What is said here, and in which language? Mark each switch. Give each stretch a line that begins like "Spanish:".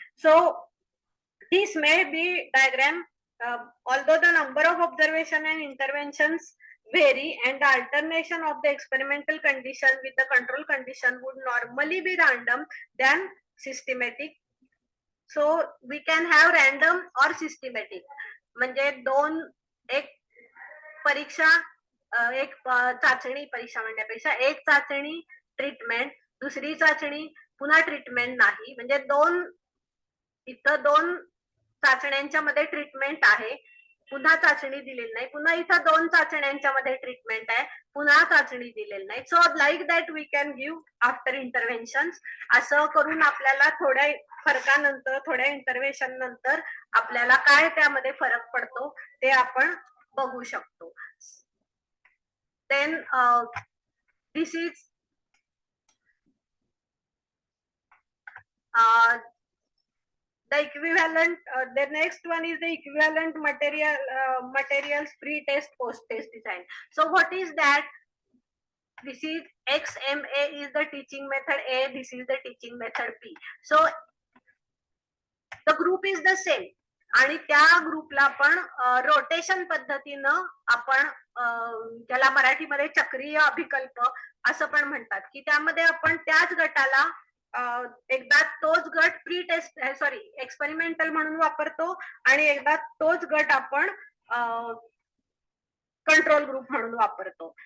English: So this may be diagram, although the number of observation and interventions vary and the alternation of the experimental condition with the control condition would normally be random than systematic. So we can have random or systematic.
Marathi: म्हणजे एक परीक्षा, एक चाचणी परीक्षा म्हणण्यापेक्षा एक चाचणी treatment, दुसरी चाचणी पुन्हा ट्रीटमेंट नाही, म्हणजे इथं 2 चाचण्यांच्या मध्ये ट्रीटमेंट आहे, पुन्हा चाचणी दिलेली नाही, पुन्हा इथं 2 चाचण्यांच्या मध्ये ट्रीटमेंट आहे, पुन्हा चाचणी दिलेली नाही. So like that we can give after interventions. असं करून आपल्याला थोड्या फरकानंतर, थोड्या इंटरव्हेन्शन नंतर आपल्याला काय त्यामध्ये फरक पडतो ते आपण बघू शकतो.
English: Then this is the equivalent, the next one is the equivalent materials pre-test post-test design. So what is that? This is XMA is the teaching method A, this is the teaching method B. So the group is the same
Marathi: आणि त्या ग्रुपला आपण rotation पद्धतीनं आपण ज्याला मराठीमध्ये चक्रीय अभिकल्प असं पण म्हणतात, की त्यामध्ये आपण त्याच गटाला एकदा तोच गट प्री टेस्ट एक्सपेरिमेंटल म्हणून वापरतो आणि एकदा तोच गट आपण कंट्रोल ग्रुप म्हणून वापरतो.